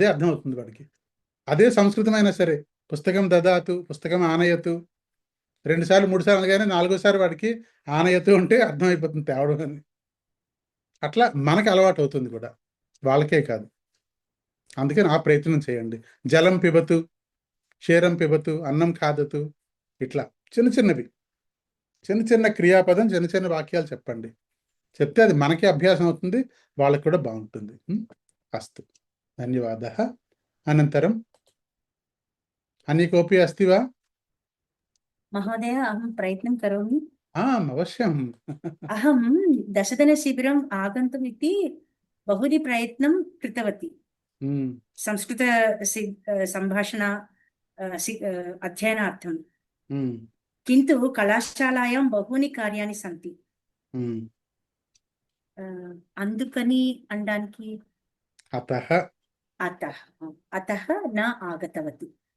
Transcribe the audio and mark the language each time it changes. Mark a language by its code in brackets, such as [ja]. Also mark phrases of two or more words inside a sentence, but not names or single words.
[te] అర్థం అవుతుంది వాడికి అదే సంస్కృతమైనా సరే [sa] పుస్తకం దదాతు పుస్తకం ఆనయతు [te] 2 సార్లు 3 సార్లు అనగానే 4వ సారి వాడికి ఆనయతు ఉంటే అర్థమైపోతుంది తేవడం అని అట్లా మనకి అలవాటు అవుతుంది కూడా వాళ్ళకే కాదు అందుకని ఆ ప్రయత్నం చేయండి [sa] జలం పిబతు క్షీరం పిబతు అన్నం ఖాదతు [te] ఇట్లా చిన్న క్రియాపదం చిన్న వాక్యాలు చెప్పండి చెప్తే అది మనకి అభ్యాసం అవుతుంది వాళ్ళకి కూడా బాగుంటుంది [sa] అస్తు ధన్యవాదः అనంతరం అన్యకోపి అస్తి వా महोदय अहं प्रयत्नं करोमि आम् अवश्यम् अहं 10-दिनशिबिरम् आगन्तुम् इति बहुनि प्रयत्नं कृतवती संस्कृत सम्भाषण अध्ययनार्थं किन्तु कलाशालायां बहूनि कार्याणि सन्ति [te] అందుకని అనడానికి [sa] अतः न आगतवती